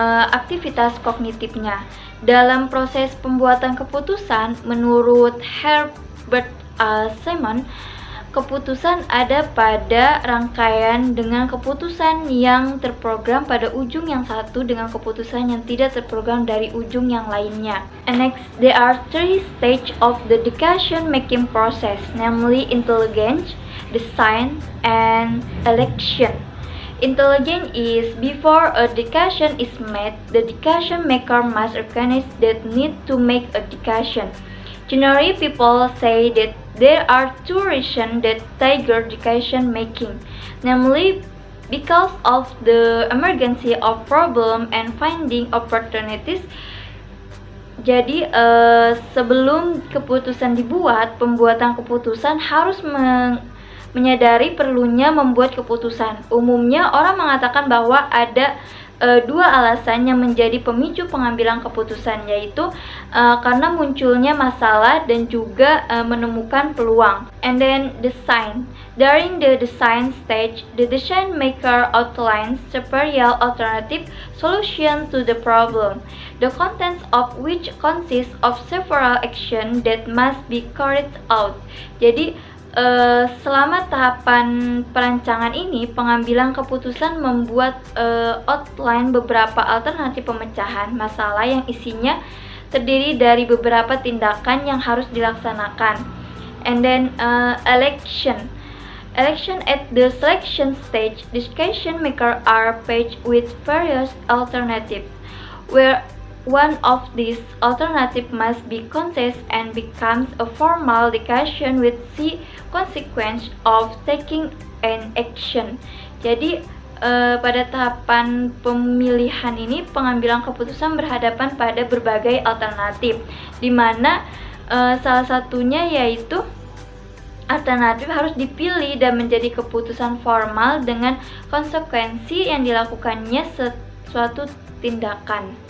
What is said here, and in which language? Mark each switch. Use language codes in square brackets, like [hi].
[id] aktivitas kognitifnya. Dalam proses pembuatan keputusan, menurut Herbert Simon, keputusan ada pada rangkaian dengan keputusan yang terprogram pada ujung yang satu dengan keputusan yang tidak terprogram dari ujung yang lainnya. [en] And next, there are three stages of the decision-making process, namely intelligence, design, and election. Intelligence is before a decision is made, the decision maker must recognize that need to make a decision. Generally, people say that there are two reasons that trigger decision making, namely because of the emergency of problem and finding opportunities. [id] Jadi sebelum keputusan dibuat, pembuatan keputusan harus menyadari perlunya membuat keputusan. Umumnya orang mengatakan bahwa ada dua alasan yang menjadi pemicu pengambilan keputusan, yaitu karena munculnya masalah dan juga menemukan peluang. [en] And then design. During the design stage, the decision maker outlines several alternative solutions to the problem, the contents of which consist of several actions that must be carried out. [id] Jadi selama tahapan perancangan ini, pengambilan keputusan membuat outline beberapa alternatif pemecahan masalah yang isinya terdiri dari beberapa tindakan yang harus dilaksanakan. [en] And then election. At the selection stage, decision makers are faced with various alternatives, where one of these alternatives must be contested and becomes a formal decision with the consequence of taking an action. [id] Jadi pada tahapan pemilihan ini, pengambilan keputusan berhadapan pada berbagai alternatif, di mana salah satunya yaitu alternatif harus dipilih dan menjadi keputusan formal dengan konsekuensi yang dilakukannya suatu tindakan.